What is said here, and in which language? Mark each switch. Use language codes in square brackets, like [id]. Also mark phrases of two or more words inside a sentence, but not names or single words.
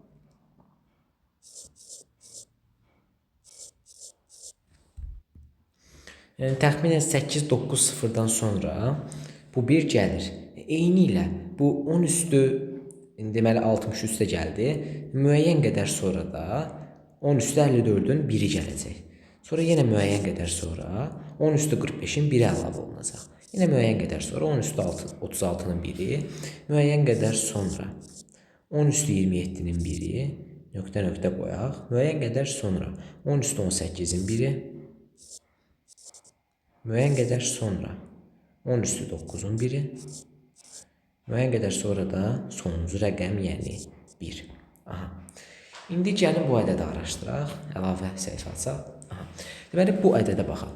[az] Yəni təxminən 8-9 sıfırdan sonra bu 1 gəlir. Eyni ilə bu 10 üstü deməli 60 üstə gəldi. Müəyyən qədər sonra da 10 üstü 54-ün 1-i gələcək. Sonra yenə müəyyən qədər sonra 10 üstü 45-in 1-i əlavə olunacaq. Yenə müəyyən qədər sonra 10 üstü 36-nın 1-i, müəyyən qədər sonra 10 üstü 27-nin 1-i, nöqtə qoyaq. Müəyyən qədər sonra 10 üstü 18-in 1-i, müəyyən qədər sonra 10 üstü 9-un 1-i, müəyyən qədər sonra da sonuncu rəqəm, yəni 1. Aha. İndi gəlin bu ədədi araşdıraq, əlavə səhifə açaq. Aha. Deməli, bu ədədə baxaq.